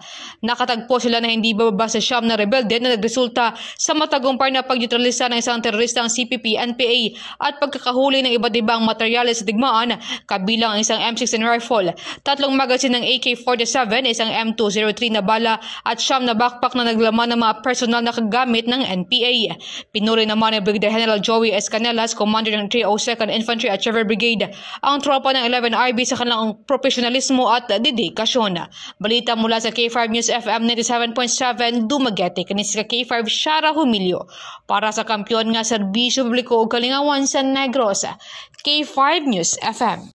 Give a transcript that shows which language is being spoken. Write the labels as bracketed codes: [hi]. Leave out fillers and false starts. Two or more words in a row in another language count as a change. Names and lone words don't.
[tl] Nakatagpo sila na hindi bababa sa siyam na rebelde na nagresulta sa matagumpay na pagdeutralisa ng isang teroristang CPP-NPA at pagkakahuli ng iba't ibang materyales sa digmaan, kabilang ang isang M16 rifle, 3 magazine ng AK-47, isang M203 na bala at siyam na backpack na naglaman ng mga personal na kagamit ng NPA. Pinuri naman ni Brigadier General Joey S. Canelas, Commander ng 302nd Infantry Artillery Brigade, ang tropa ng 11IB sa kanilang profesionalismo at dedikasyon. Balita mula sa [ceb] K5 News FM 97.7 Dumaguete, kanis ka K5 Shara Humilio para sa kampiyon nga serbisyo publiko ug kalingawan sa Negros. K5 News FM.